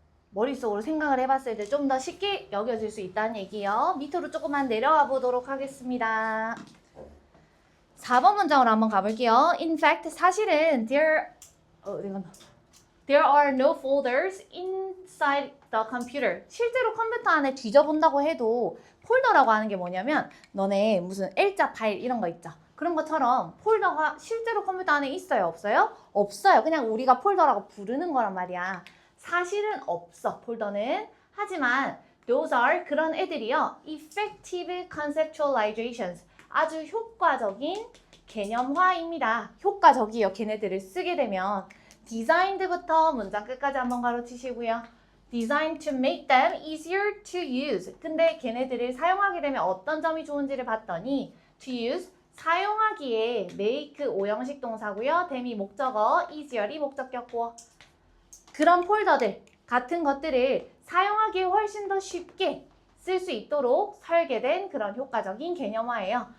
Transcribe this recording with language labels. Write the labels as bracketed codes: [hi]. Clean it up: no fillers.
[ko] 머릿속으로 생각을 해봤을 때 좀 더 쉽게 여겨질 수 있다는 얘기예요. 밑으로 조금만 내려와 보도록 하겠습니다. 4번 문장으로 한번 가볼게요. [en] In fact, [ko] 사실은 [en] there are no folders inside the computer. [ko] 실제로 컴퓨터 안에 뒤져본다고 해도 폴더라고 하는 게 뭐냐면 너네 무슨 L자 파일 이런 거 있죠. 그런 것처럼 폴더가 실제로 컴퓨터 안에 있어요? 없어요? 없어요. 그냥 우리가 폴더라고 부르는 거란 말이야. 사실은 없어, 폴더는. 하지만 [en] those are, [ko] 그런 애들이요. [en] effective conceptualizations, [ko] 아주 효과적인 개념화입니다. 효과적이요. 걔네들을 쓰게 되면 designed부터 문장 끝까지 한번 가로치시고요. [en] designed to make them easier to use. [ko] 근데 걔네들을 사용하게 되면 어떤 점이 좋은지를 봤더니 [en] to use, [ko] 사용하기에 make 오형식 동사고요. them이 목적어, easier이 목적격. 그런 폴더들 같은 것들을 사용하기에 훨씬 더 쉽게 쓸 수 있도록 설계된 그런 효과적인 개념화예요.